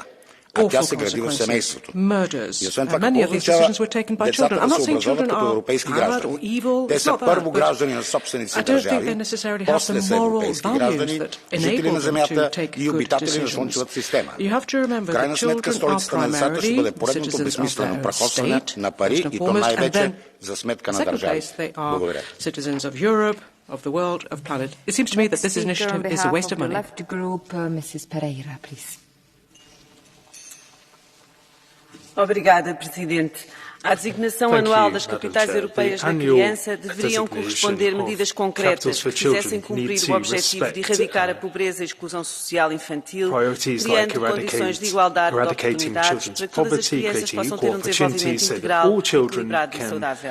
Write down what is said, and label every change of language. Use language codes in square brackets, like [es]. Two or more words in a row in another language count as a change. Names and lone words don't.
[bg] А тя се гради в семейството. И освен това, какво означава децата да се образуват като европейски граждани? Те са първо граждани на собствените си държави, после са европейски граждани, жители на земята и обитатели на Слънчевата система. В крайна сметка, столицата на децата ще бъде поредното безсмислено прахосване на пари и то най-вече за сметка на държавите. Благодаря. [en] Of the world, of planet. It seems to me that this initiative is a waste of money. Left group, Mrs. Pereira, please. [pt] Obrigada, Presidente. À designação anual das capitais europeias da criança deveriam corresponder medidas concretas que fizessem cumprir o objetivo de erradicar a pobreza e a exclusão social infantil, criando condições de igualdade de oportunidades para que todas as crianças possam ter um desenvolvimento integral, equilibrado e saudável.